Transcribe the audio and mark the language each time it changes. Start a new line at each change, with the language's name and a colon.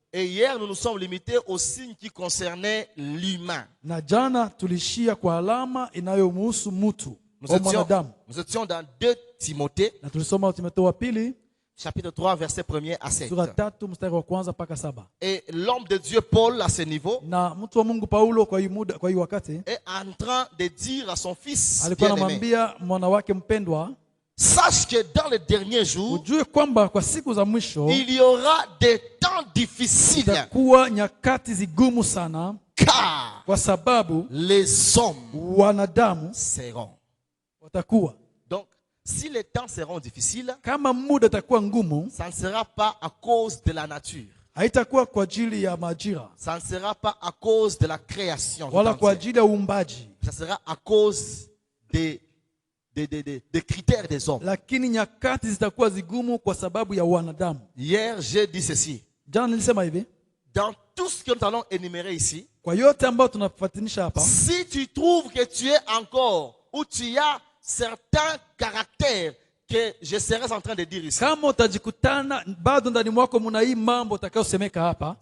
French: Et hier, nous nous sommes limités aux signes qui concernaient l'humain.
Swahili: Na jana tulishia kwa alama inayomhusu mtu au mwanadamu,
French: Nous étions dans 2 Timothée,
Swahili: na tulisoma Timotheo wa pili
French: chapitre 3, verset 1er à 7.
Swahili: sura 3 mstari wa kwanza mpaka 7.
French: Et l'homme de Dieu, Paul, à ce niveau,
Swahili: Na mtu wa Mungu Paulo kwa hii muda, kwa hii wakati
French: est en train de dire à son fils
Swahili: alikuwa
French: bien-aimé,
Swahili: anamwambia mwana wake mpendwa,
French: sache que dans les derniers jours,
Swahili: ujue kwamba kwa siku za mwisho
French: il y aura des temps difficiles,
Swahili: itakuwa nyakati zigumu sana,
French: car
Swahili: kwa sababu
French: les hommes
Swahili: wanadamu
French: seront.
Swahili: watakuwa,
French: Donc, si les temps seront difficiles,
Swahili: kama muda itakuwa ngumu,
French: ça ne sera pas à cause de la nature.
Swahili: haitakuwa kwa ajili ya majira
French: Ça ne sera pas à cause de la création. tout
Swahili: wala kwa
French: entière.
Swahili: ajili ya uumbaji,
French: Ça sera à cause des critères des hommes.
Swahili: lakini nyakati zitakuwa zigumu kwa sababu ya wanadamu.
French: Hier, j'ai dit ceci.
Swahili: Jana nilisema hivi,
French: Dans tout ce que nous allons énumérer ici,
Swahili: kwa yote ambayo tunafuatinisha hapa,
French: si tu trouves que tu es encore ou tu as certains caractères que je serais en train de dire ici.
Swahili: Kama utajikutana bado ndani mwako muna hii mambo utakayosemeka hapa,